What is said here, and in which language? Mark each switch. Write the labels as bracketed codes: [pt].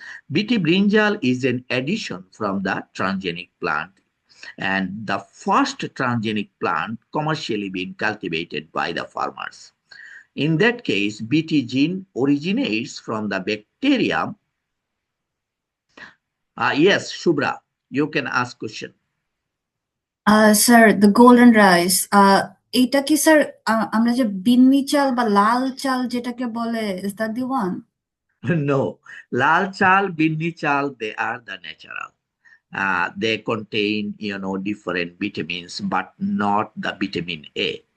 [en] BT brinjal is an addition from the transgenic plant, and the first transgenic plant commercially being cultivated by the farmers. In that case, BT gene originates from the bacterium. Yes, Shubra, you can ask question. [bn] Sir the golden rice এইটা কি sir আমরা যে বিন্নি চাল বা লাল চাল যেটাকে বলে [en] Is that the one? No, [bn] lal chal, binni chal, [en] they are the natural. They contain, different vitamins, but not the vitamin A.